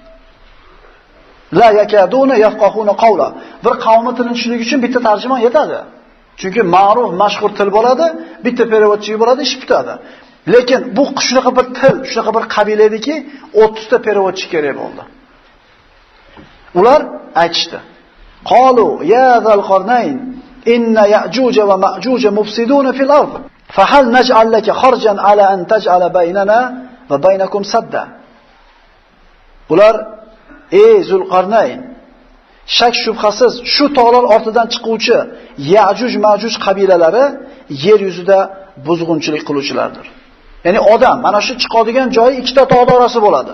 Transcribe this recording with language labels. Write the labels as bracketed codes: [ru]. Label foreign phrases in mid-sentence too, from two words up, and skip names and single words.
[ar] لا يكادون يفقهون قولا. [uz] Bir qavmning tilini tushunish uchun bitta tarjimon yetadi. Chunki ma'ruf, mashhur til bo'ladi, bitta perevodchi bo'ladi, ish bitadi. Lekin bu shunaqa bir til, shunaqa bir qabila ediki, 30 ta perevodchi kerak bo'ldi. Ular aytishdi. [ar] قالوا يا ذا القرنين إن يأجوج ومأجوج مفسدون في الأرض. فهل نجعل لك خرجا على أن تجعل بيننا وبينهم سدا. [uz] Ular ey Zulqarnayn, shak shubhasiz shu tog'lar ortidan chiquvchi Ya'juj Ma'juj qabilalari yer yuzida buzg'unchilik qiluvchilardir. Ya'ni odam mana shu chiqadigan joyi ikkita tog' orasi bo'ladi.